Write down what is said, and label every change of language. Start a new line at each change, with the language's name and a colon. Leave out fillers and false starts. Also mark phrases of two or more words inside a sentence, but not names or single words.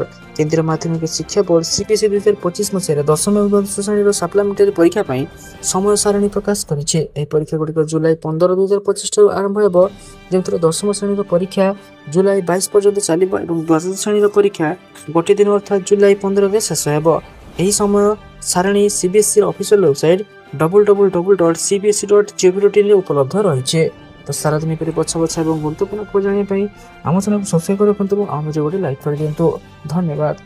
Odia: କେନ୍ଦ୍ରୀୟ ମାଧ୍ୟମିକ ଶିକ୍ଷା ବୋର୍ଡ CBSE 2025 ମସିହାରେ 10ମ ଏବଂ 12ଶ ଶ୍ରେଣୀର ସାପ୍ଲିମେଣ୍ଟାରୀ ପରୀକ୍ଷା ପାଇଁ ସମୟ ସାରଣୀ ପ୍ରକାଶ କରିଛି। ଏହି ପରୀକ୍ଷାଗୁଡ଼ିକ ଜୁଲାଇ 15, 2025 ଠାରୁ ଆରମ୍ଭ ହେବ, ଯେଉଁଥିରେ 10ମ ଶ୍ରେଣୀର ପରୀକ୍ଷା ଜୁଲାଇ 22 ପର୍ଯ୍ୟନ୍ତ ଚାଲିବ ଏବଂ 12ଶ ଶ୍ରେଣୀର ପରୀକ୍ଷା ଗୋଟିଏ ଦିନ ଅର୍ଥାତ୍ ଜୁଲାଇ 15ରେ ଶେଷ ହେବ। ଏହି ସମୟ ସାରଣୀ CBSEର ଅଫିସିଆଲ ୱେବସାଇଟ୍ www.cbse.gov.in ରେ ଉପଲବ୍ଧ ରହିଛି। ତ ସାରାଦିନ ପରି ବଛା ଏବଂ ଗୁରୁତ୍ୱପୂର୍ଣ୍ଣ ଖବର ଜାଣିବା ପାଇଁ ଆମ ଚ୍ୟାନେଲକୁ ସବସ୍କ୍ରାଇବ କରି ରଖନ୍ତୁ ଏବଂ ଆମ ଭିଡ଼ିଓ ଗୋଟେ ଲାଇକ୍ କରିଦିଅନ୍ତୁ। ଧନ୍ୟବାଦ।